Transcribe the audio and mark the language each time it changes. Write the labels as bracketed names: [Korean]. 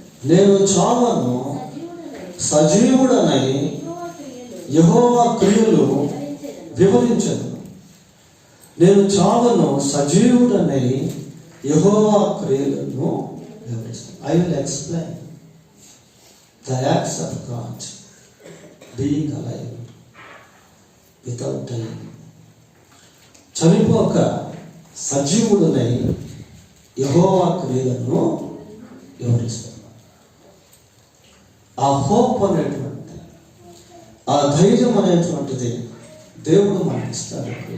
[Telugu] నేను చావను, సజీవుడనై యెహోవా క్రియలు వివరించను. నేను చావను, సజీవుడనై యెహోవా క్రియలను వివరిస్తాను. [English] I will explain the acts of God, being alive without dying. [Telugu] చనిపోక సజీవుడునై యెహోవా క్రియలను వివరిస్తాను. ఆ హోప్ అనేటువంటి, ఆ ధైర్యం అనేటువంటిది దేవుడు మనకి ఇస్తాడు.